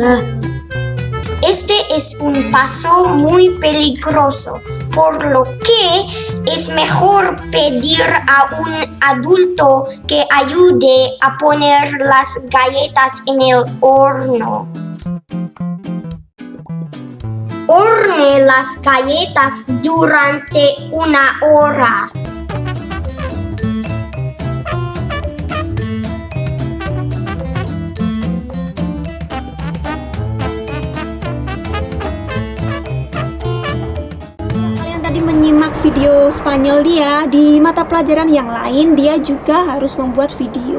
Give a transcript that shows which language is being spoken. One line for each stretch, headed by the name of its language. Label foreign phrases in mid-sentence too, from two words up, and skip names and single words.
Spanish: Este es un paso muy peligroso, por lo que es mejor pedir a un adulto que ayude a poner las galletas en el horno. Hornee las galletas durante 1 hora.
Indonesian: Tadi menyimak video Spanyol dia, di mata pelajaran yang lain dia juga harus membuat video.